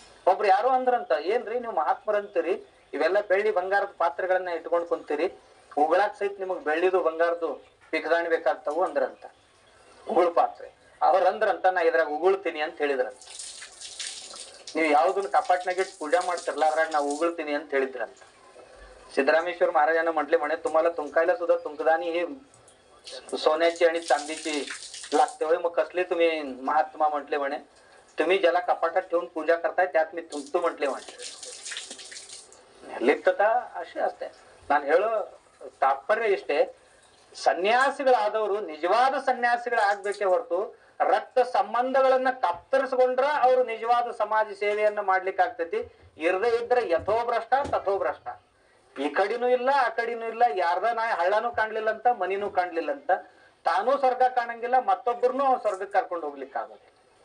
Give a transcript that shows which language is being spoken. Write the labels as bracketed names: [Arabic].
[Kannada] ಒಬ್ರು ಯಾರೋ ಅಂದ್ರಂತ, ಏನ್ರಿ ನೀವು ಮಹಾತ್ಮರಂತೀರಿ, ಇವೆಲ್ಲ ಬೆಳ್ಳಿ ಬಂಗಾರದ ಪಾತ್ರೆಗಳನ್ನ ಇಟ್ಕೊಂಡ್ ಕುಂತೀರಿ, ಉಗಳಾಕ್ ಸಹಿತ ನಿಮಗ್ ಬೆಳ್ಳಿದು ಬಂಗಾರದು ಪಿಕದಾಣಿ ಬೇಕಾಗ್ತಾವು ಅಂದ್ರಂತ. ಉಗುಳು ಪಾತ್ರೆ ಅವ್ರ ಅಂದ್ರಂತ, ನಾ ಇದ್ರಾಗ ಉಗುಳ್ತೀನಿ ಅಂತ ಹೇಳಿದ್ರಂತ. ನೀವು ಯಾವ್ದನ್ನ ಕಪಾಟ್ನಾಗಿಟ್ಟು ಪೂಜಾ ಮಾಡ್ತಿರ್ಲ ಅದ್ರಾಗ ನಾವು ಉಗುಳ್ತೀನಿ ಅಂತ ಹೇಳಿದ್ರಂತ. [Marathi] सिद्धरामेश्वर महाराजांना म्हटले म्हणे तुम्हाला तुंकायला सुद्धा तुंकदानी हे सोन्याची आणि चांदीची लागते होय, मग कसले तुम्ही महात्मा म्हटले म्हणे, तुम्ही ज्याला कपाटात ठेवून पूजा करताय त्यात मी तुंकतो म्हटले म्हणे. [Kannada] ಲಿಪ್ತತಾ ಅಷ್ಟೇ ಅಷ್ಟೇ. ನಾನು ಹೇಳೋ ತಾತ್ಪರ್ಯ ಇಷ್ಟೇ, ಸನ್ಯಾಸಿಗಳಾದವರು ನಿಜವಾದ ಸನ್ಯಾಸಿಗಳಾಗ್ಬೇಕೇ ಹೊರತು ರಕ್ತ ಸಂಬಂಧಗಳನ್ನ ಕತ್ತರಿಸಿಕೊಂಡ್ರ ಅವರು ನಿಜವಾದ ಸಮಾಜ ಸೇವೆಯನ್ನ ಮಾಡ್ಲಿಕ್ಕೆ ಆಗ್ತೈತಿ. ಇರದೇ ಇದ್ರೆ ಯಥೋಭ್ರಷ್ಟ ತಥೋಭ್ರಷ್ಟ, ಈ ಕಡಿನೂ ಇಲ್ಲ ಆ ಕಡಿನೂ ಇಲ್ಲ, ಯಾರ್ದ ನಾಯಿ ಹಳ್ಳನೂ ಕಾಣ್ಲಿಲ್ಲ ಅಂತ ಮನಿನೂ ಕಾಣ್ಲಿಲ್ಲ ಅಂತ, ತಾನೂ ಸ್ವರ್ಗ ಕಾಣಂಗಿಲ್ಲ ಮತ್ತೊಬ್ಬರನ್ನು ಸ್ವರ್ಗಕ್ಕೆ ಕರ್ಕೊಂಡು ಹೋಗ್ಲಿಕ್ಕೆ ಆಗೋದಿಲ್ಲ.